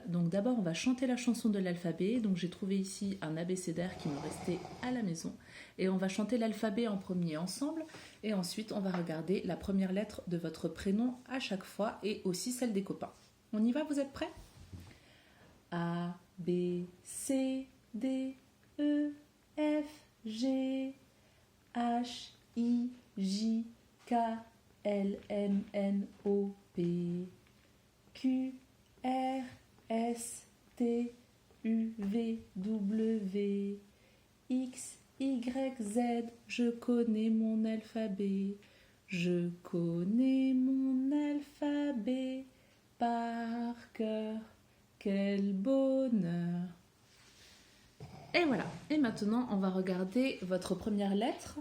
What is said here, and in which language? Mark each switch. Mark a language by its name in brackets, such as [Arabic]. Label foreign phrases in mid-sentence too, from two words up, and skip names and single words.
[French] Donc d'abord, on va chanter la chanson de l'alphabet. Donc j'ai trouvé ici un abécédaire qui me restait à la maison. Et on va chanter l'alphabet en premier ensemble. Et ensuite, on va regarder la première lettre de votre prénom à chaque fois et aussi celle des copains. On y va, vous êtes prêts? A, B, C, D, E, F, G, H, I, J, K, L, M, N, O, P, Q, R, S, T, U, V, W, X, Y, Z. Je connais mon alphabet. Je connais mon alphabet par cœur. Quel bonheur! Et voilà. Et maintenant, on va regarder votre première lettre.